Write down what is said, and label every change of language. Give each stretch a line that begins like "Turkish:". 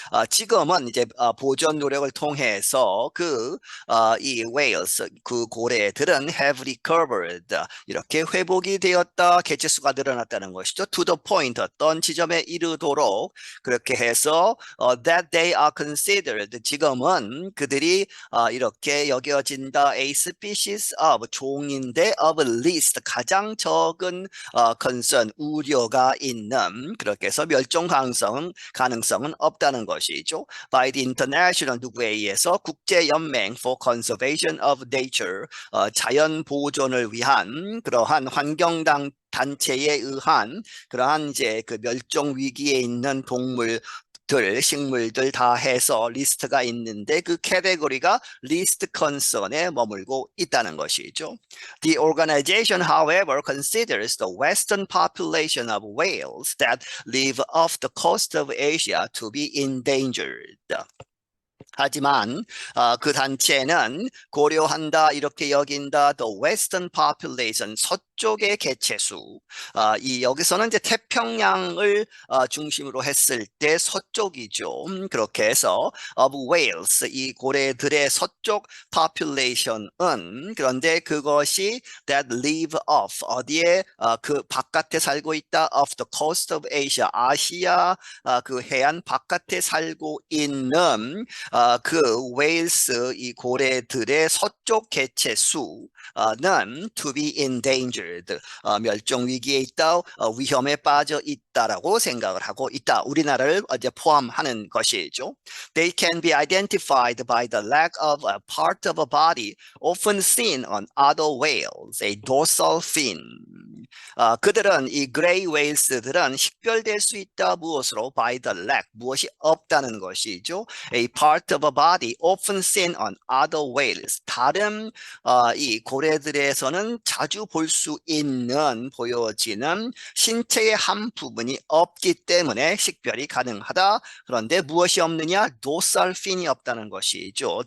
Korean: 지금은 이제 보존 노력을 통해서 이 whales, 그 고래들은
English: have recovered,
Korean: 이렇게 회복이 되었다, 개체수가 늘어났다는 것이죠.
English: To the point,
Korean: 어떤 지점에 이르도록 그렇게 해서
English: that they are considered,
Korean: 지금은 그들이 이렇게 여겨진다,
English: a species of,
Korean: 종인데
English: of least,
Korean: 가장 적은 concern, 우려가 있는, 그렇게 해서 멸종 가능성은 없다는 것이죠.
English: By the international,
Korean: 누구에 의해서? 국제연맹
English: for Conservation of Nature,
Korean: 자연 보존을 위한 그러한 환경당 단체에 의한 그러한 이제 그 멸종 위기에 있는 식물들 다 해서 리스트가 있는데 그 캐테고리가 리스트 컨선에 머물고 있다는 것이죠.
English: The organization, however, considers the western population of whales that live off the coast of Asia to be endangered.
Korean: 하지만 그 단체는 고려한다, 이렇게 여긴다,
English: the western population,
Korean: 서쪽의 개체수. 여기서는 이제 태평양을 중심으로 했을 때 서쪽이죠. 그렇게 해서
English: of whales,
Korean: 이 고래들의 서쪽 population은, 그런데 그것이
English: that live off,
Korean: 어디에 그 바깥에 살고 있다,
English: off the coast of Asia,
Korean: 아시아 그 해안 바깥에 살고 있는 그 웨일스, 이 고래들의 서쪽 개체수는
English: to be endangered,
Korean: 멸종 위기에 있다, 위험에 빠져 있다라고 생각을 하고 있다. 우리나라를 이제 포함하는 것이죠.
English: They can be identified by the lack of a part of a body often seen on other whales, a dorsal fin.
Korean: 그들은, 이 그레이 웨일스들은 식별될 수 있다. 무엇으로?
English: By the lack,
Korean: 무엇이 없다는 것이죠.
English: A part of a body often seen on other whales,
Korean: 다른 이 고래들에서는 자주 볼 수 있는, 보여지는 신체의 한 부분이 없기 때문에 식별이 가능하다. 그런데 무엇이 없느냐? 도살 핀이 없다는 것이죠.